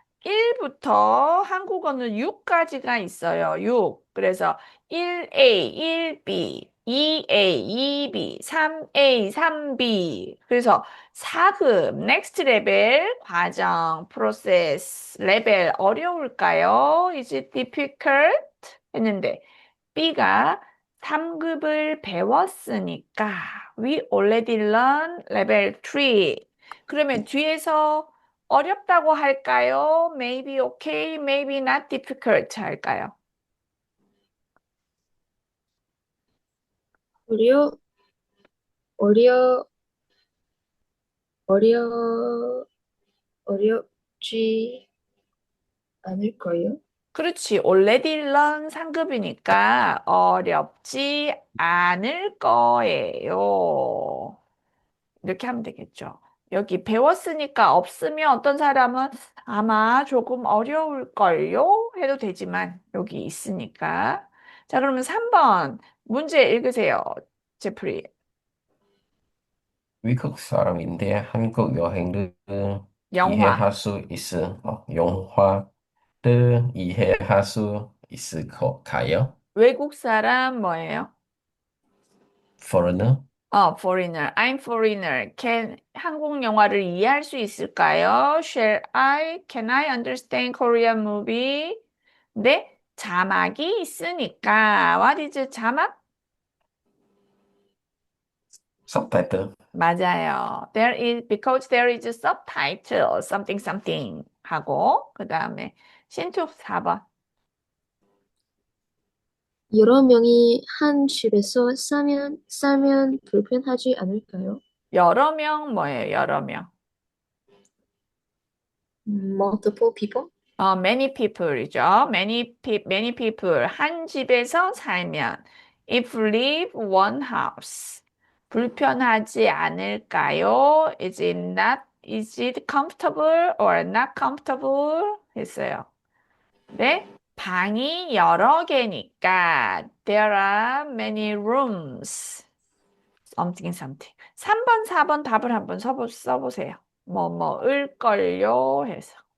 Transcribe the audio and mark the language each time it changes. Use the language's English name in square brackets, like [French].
[Korean] 1부터 한국어는 6까지가 있어요. 6. 그래서 1A, 1B, 2A, 2B, 3A, 3B. 그래서 4급, [English] next level, [Korean] 과정, process, 레벨 어려울까요? [English] Is it difficult? [Korean] 했는데 B가 3급을 배웠으니까 [English] we already learned level 3. [Korean] 그러면 뒤에서 어렵다고 할까요? [English] Maybe okay, maybe not difficult [Korean] 할까요? 어려 어려 어려 어렵지 않을까요? 그렇지. [English] already learn [Korean] 3급이니까 어렵지 않을 거예요. 이렇게 하면 되겠죠. 여기 배웠으니까 없으면 어떤 사람은 아마 조금 어려울걸요? 해도 되지만 여기 있으니까. 자, 그러면 3번 문제 읽으세요. 제프리. 미국 사람인데 한국 여행을 영화. 이해할 수 영화를 이해할 수 있을까요? 외국 사람 뭐예요? [English] Foreigner? foreigner. I'm foreigner. [Korean] 한국 영화를 이해할 수 있을까요? [English] Can I understand Korean movie? [Korean] 네, 자막이 있으니까. [English] What is [Korean] 자막? [English] subtitle. [Korean] 맞아요. [English] because there is a subtitle, something, something [Korean] 하고, 그 다음에 신투 4번. 여러 명이 한 집에서 싸면 불편하지 않을까요? 여러 명 뭐예요? 여러 명. [English] Multiple people? many people이죠. many people. [Korean] 한 집에서 살면. [English] if live one house. [Korean] 불편하지 않을까요? [English] is it comfortable or not comfortable? [Korean] 했어요. 네? 방이 여러 개니까 [English] there are many rooms. something something. [Korean] 3번, 4번 답을 한번 써보세요. 을걸요 해서.